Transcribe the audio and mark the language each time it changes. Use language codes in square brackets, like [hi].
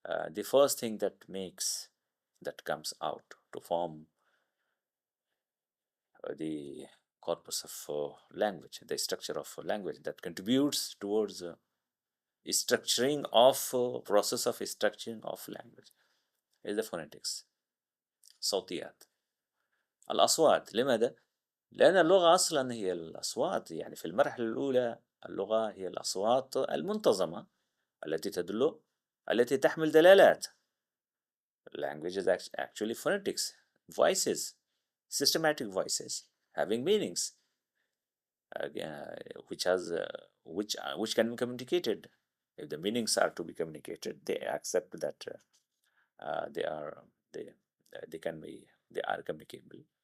[en] The first thing that comes out to form the corpus of language, the structure of language that contributes towards structuring of process of structuring of language, is the phonetics, صوتيات. [ar] الأصوات. لماذا؟ لأن اللغة أصلا هي الأصوات. يعني في المرحلة الأولى اللغة هي الأصوات المنتظمة التي تدل، التي تحمل دلالات. [en] Language is actually phonetics, voices, systematic voices having meanings, which has which can be communicated. If the meanings are to be communicated, they accept that they are they they can be they are communicable.